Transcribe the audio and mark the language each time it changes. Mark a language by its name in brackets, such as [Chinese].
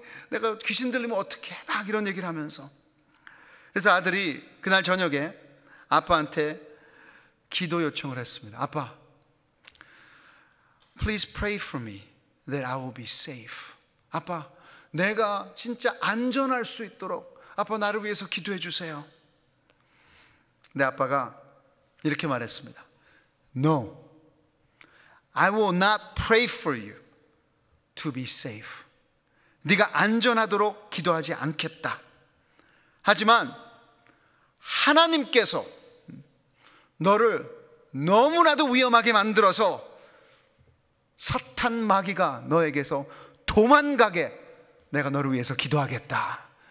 [Korean] 내가 귀신 들리면 어떡해? 막 이런 얘기를 하면서, 그래서 아들이 그날 저녁에 아빠한테 기도 요청을 했습니다. 아빠, [English] Please pray for me that I will be safe. [Korean] 아빠, 내가 진짜 안전할 수 있도록 아빠 나를 위해서 기도해 주세요. 내 아빠가 이렇게 말했습니다. [English] No, I will not pray for you to be safe. [Korean] 네가 안전하도록 기도하지 않겠다. 하지만 하나님께서 너를 너무나도 위험하게 만들어서 사탄 마귀가 너에게서 도망가게 내가 너를 위해서 기도하겠다.